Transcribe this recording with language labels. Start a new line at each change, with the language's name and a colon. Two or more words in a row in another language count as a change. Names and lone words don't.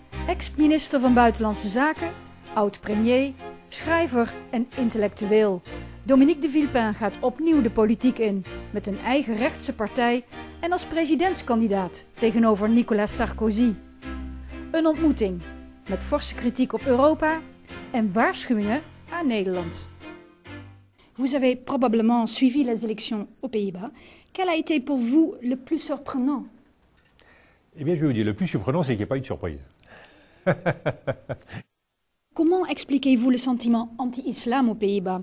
Dutch: Ex-minister van Buitenlandse Zaken, oud-premier, schrijver en intellectueel. Dominique de Villepin gaat opnieuw de politiek in, met een eigen rechtse partij en als presidentskandidaat tegenover Nicolas Sarkozy. Een ontmoeting met forse kritiek op Europa en waarschuwingen aan Nederland.
French: Vous avez probablement suivi les élections aux Pays-Bas. Quel a été pour vous le plus surprenant? Eh bien, je vais vous dire, le plus surprenant, c'est qu'il n'y a pas eu de surprise. Comment expliquez-vous le sentiment anti-islam aux Pays-Bas?